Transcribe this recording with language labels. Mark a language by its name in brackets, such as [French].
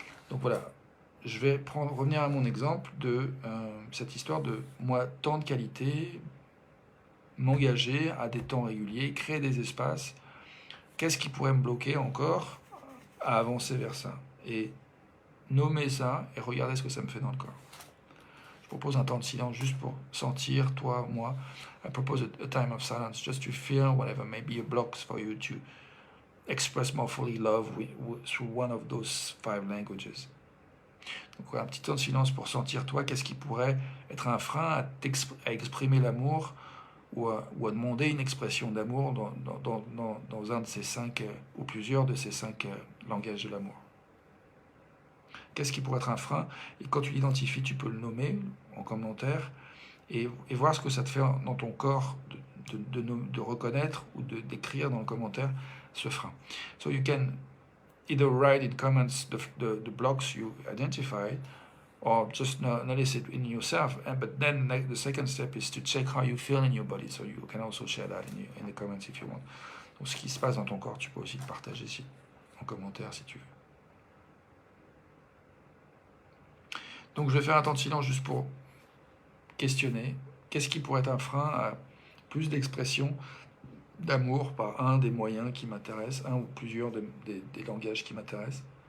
[French] Donc voilà, je vais revenir à mon exemple de cette histoire de moi, temps de qualité, m'engager à des temps réguliers, créer des espaces. Qu'est-ce qui pourrait me bloquer encore à avancer vers ça? Et nommer ça et regarder ce que ça me fait dans le corps. Je propose un temps de silence juste pour sentir, toi, moi. [English] I propose a time of silence just to feel whatever may be a block for you to express more fully love through one of those 5 languages. [French] Donc un petit temps de silence pour sentir, toi, qu'est-ce qui pourrait être un frein à exprimer l'amour ou à demander une expression d'amour dans un de ces 5 ou plusieurs de ces 5 langages de l'amour. Qu'est-ce qui pourrait être un frein? Et quand tu l'identifies, tu peux le nommer en commentaire et voir ce que ça te fait dans ton corps de reconnaître ou d'écrire dans le commentaire ce frein. [English] So you can either write in comments the blocks you identified or just notice it in yourself. But then the second step is to check how you feel in your body. So you can also share that in the comments if you want. [French] Donc ce qui se passe dans ton corps, tu peux aussi le partager ici en commentaire si tu veux. Donc je vais faire un temps de silence juste pour questionner. Qu'est-ce qui pourrait être un frein à plus d'expression d'amour par un des moyens qui m'intéressent, un ou plusieurs des langages qui m'intéressent?